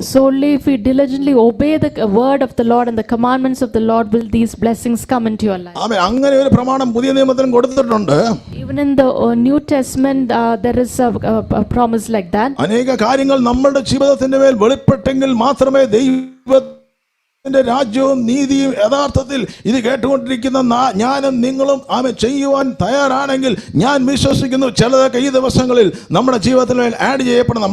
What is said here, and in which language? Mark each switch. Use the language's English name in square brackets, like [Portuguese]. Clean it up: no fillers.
[English] So only if we diligently obey the word of the Lord and the commandments of the Lord will these blessings come into your life. [Malayalam] ആമേൻ. അങ്ങനെ ഒരു പ്രമാണം പുതിയ നിയമത്തിലും കൊടുത്തിട്ടുണ്ട്. [English] Even in the New Testament there is a promise like that. [Malayalam] അനേക കാര്യങ്ങൾ നമ്മുടെ ജീവിതത്തിന്റെ മേൽ വെളിപ്പെട്ടെങ്കിൽ മാത്രമേ ദൈവത്തിന്റെ രാജ്യവും നീതിയും യഥാർത്ഥത്തിൽ ഇത് കേട്ടുകൊണ്ടിരിക്കുന്ന ഞാനും നിങ്ങളും ചെയ്യുവാൻ തയ്യാറാണെങ്കിൽ ഞാൻ വിശ്വസിക്കുന്നു ചിലതൊക്കെ ഈ ദിവസങ്ങളിൽ നമ്മുടെ ജീവിതത്തിൽ മേൽ ആഡ് ചെയ്യപ്പെടും.